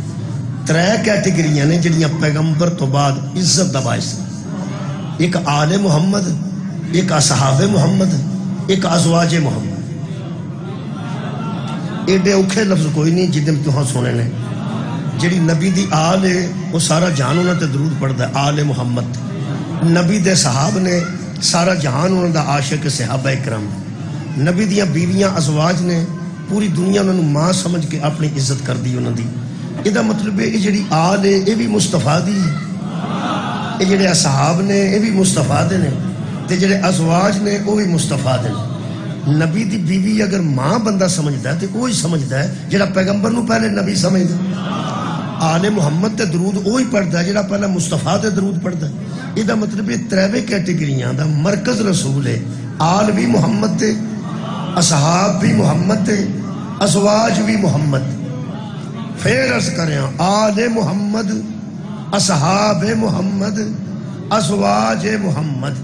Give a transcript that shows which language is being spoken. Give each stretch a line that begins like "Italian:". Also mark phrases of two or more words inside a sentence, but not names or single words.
Punjabi: 3 کیٹیگریاں نے جڑیاں پیغمبر تو بعد عزت دا باعث، ایک آل محمد، ایک اصحاب محمد، ایک ازواج محمد۔ ایڈے اوکھے لفظ کوئی نہیں جدے تہاں سونے نے۔ جڑی نبی دی آل ہے وہ سارا جہان انہاں تے درود پڑھدا ہے، آل محمد۔ نبی دے صحاب نے سارا جہان انہاں دا عاشق صحابہ کرام۔ نبی دیاں بیویاں ازواج نے پوری دنیا انہوں ماں سمجھ کے اپنی عزت کر دی انہوں دی۔ یہ دا مطلب ہے یہ جڑی آل ہے یہ بھی مصطفیٰ دی ہے، یہ جڑے اصحاب نے یہ بھی مصطفیٰ دے نے، تے جڑے ازواج نے وہ بھی مصطفیٰ دے نے۔ نبی دی بیوی اگر ماں بندہ سمجھدا ہے تو وہی سمجھدا ہے جڑا پیغمبر نو پہلے نبی سمجھدا ہے۔ آل محمد تے درود وہی پڑھدا ہے جڑا پہلے مصطفیٰ تے درود پڑھدا ہے۔ یہ دا مطلب یہ 3 کیٹیگریاں دا مرکز رسول ہے، آل بھی محمد تے، اصحاب بھی محمد تے، ازواج بھی محمد۔ پھر عرض کریں آل محمد، اصحاب محمد، ازواج محمد۔